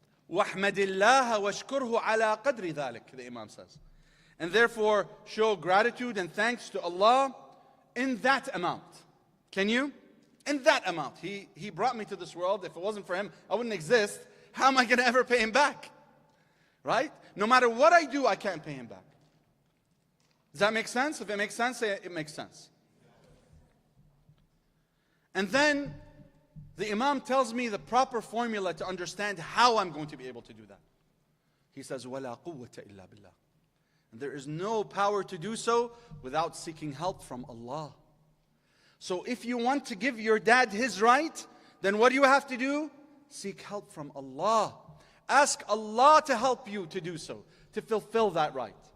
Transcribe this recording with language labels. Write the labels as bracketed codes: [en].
[ar] وَاحْمَدِ اللَّهَ وَاشْكُرْهُ عَلَى قَدْرِ ذَلك, [en] the Imam says. And therefore, show gratitude and thanks to Allah in that amount. Can you? In that amount. He brought me to this world. If it wasn't for Him, I wouldn't exist. How am I going to ever pay Him back? Right? No matter what I do, I can't pay Him back. Does that make sense? If it makes sense, say it makes sense. And then the Imam tells me the proper formula to understand how I'm going to be able to do that. He says, [ar] وَلَا قُوَّةَ إِلَّا بِاللَّهِ. [en] And there is no power to do so without seeking help from Allah. So if you want to give your dad his right, then what do you have to do? Seek help from Allah. Ask Allah to help you to do so, to fulfill that right.